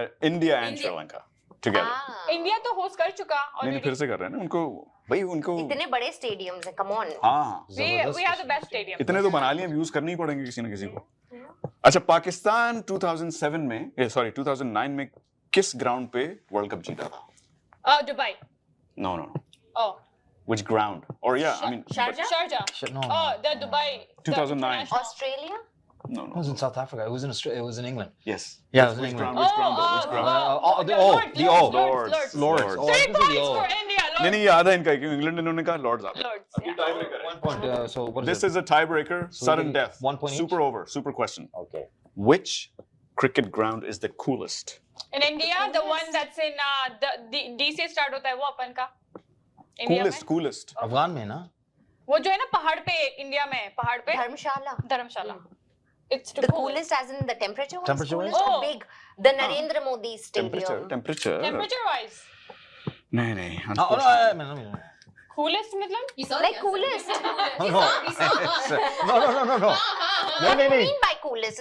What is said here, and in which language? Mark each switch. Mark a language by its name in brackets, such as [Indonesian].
[English] India and Sri Lanka together. [Hindi] India तो host कर चुका नहीं [English] already. [Hindi] फिर से कर रहे हैं ना उनको भाई उनको इतने बड़े स्टेडियम्स हैं, [English] come on. [Hindi] हाँ [English] We have the best stadium. [Hindi] इतने तो बना लिए अब यूज करने ही पड़ेंगे किसी न किसी को. अच्छा पाकिस्तान 2007 में 2009 में किस ग्राउंड पे वर्ल्ड कप जीता था? [English] Dubai. No. Oh. Which ground? Or yeah, I mean Sharjah. No. Oh, the Dubai. 2009. Australia? It was in South Africa. It was in Australia. It was in England. Yes. Yeah, it was in Which England. ground? Which ground? though? Which ground? Lords. Lords. Oh, I can see the O. For India. [Hindi] नहीं नहीं याद है इनका क्यों England इन्होंने कहा Lord's आप. [English] Lords. One point. So what is This it? is a tiebreaker, So sudden we get death. 1 point each? Super over, super question. Okay. Which cricket ground is the coolest? In India, the one that's in the D [Hindi] से start होता है वो अपन का. India में. [English] Coolest. [Hindi] Afghan में ना? वो जो है ना पहाड़ पे इंडिया में पहाड़ पे. [English] Dharamshala. [Hindi] Dharamshala. [English] It's The coolest as in the temperature wise? Temperature wise? Coolest or Oh. big? The Narendra Modi Stadium. Temperature. Temperature wise. [Hindi] नहीं. [English] Oh, unfortunately. no. [Hindi] Coolest मतलब? [English] Like coolest. No. No. What do you mean by coolest?